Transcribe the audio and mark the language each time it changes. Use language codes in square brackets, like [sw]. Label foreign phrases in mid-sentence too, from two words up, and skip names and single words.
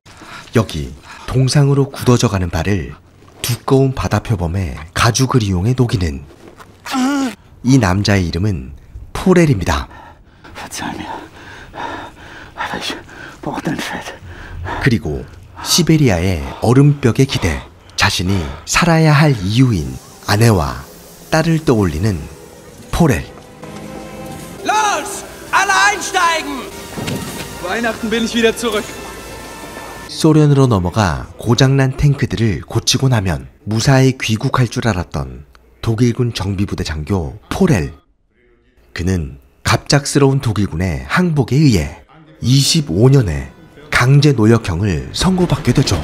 [ko] 여기 동상으로 굳어져가는 발을 두꺼운 바다표범에 가죽을 이용해 녹이는 이 남자의 이름은 포렐입니다. 그리고 시베리아의 얼음벽에 기대 자신이 살아야 할 이유인 아내와 딸을 떠올리는 포렐. [de] Los! Alle einsteigen! Weihnachten bin ich wieder zurück. [ko] 소련으로 넘어가 고장난 탱크들을 고치고 나면 무사히 귀국할 줄 알았던 독일군 정비부대 장교 포렐. 그는 갑작스러운 독일군의 항복에 의해 25년의 강제 노역형을 선고받게 되죠.